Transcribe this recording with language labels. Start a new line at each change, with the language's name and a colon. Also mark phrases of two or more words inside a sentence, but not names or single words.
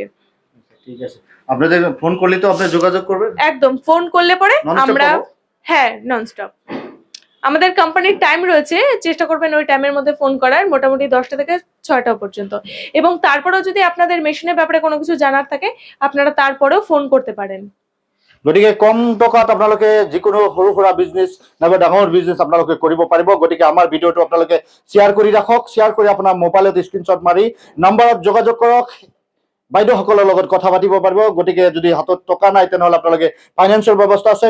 Bangla: ঠিক আছে, আপনাদের ফোন করলে তো আপনি যোগাযোগ করবেন? একদম, ফোন করলে পরে আমরা, হ্যাঁ ননস্টপ। আমাদের কোম্পানির টাইম রয়েছে, চেষ্টা করবেন ওই টাইমের মধ্যে ফোন করার, মোটামুটি 10টা থেকে 6টা পর্যন্ত। এবং তারপরেও যদি আপনাদের মেশিনের ব্যাপারে কোনো কিছু জানার থাকে আপনারা তারপরেও ফোন করতে পারেন।
Assamese: গতিকে কম টকাত আপোনালোকে যিকোনো সৰু সুৰা বিজনেছ নাইবা ডাঙৰ বিজনেছ আপোনালোকে কৰিব পাৰিব। গতিকে আমাৰ ভিডিঅ'টো আপোনালোকে শ্বেয়াৰ কৰি ৰাখক, শ্বেয়াৰ কৰি আপোনাৰ মোবাইলত স্ক্ৰীনশ্বট মাৰি নাম্বাৰত যোগাযোগ কৰক, বাইদেউসকলৰ লগত কথা পাতিব পাৰিব। গতিকে যদি হাতত টকা নাই তেনেহ'লে আপোনালোকে ফাইনেন্সৰ ব্যৱস্থা আছে।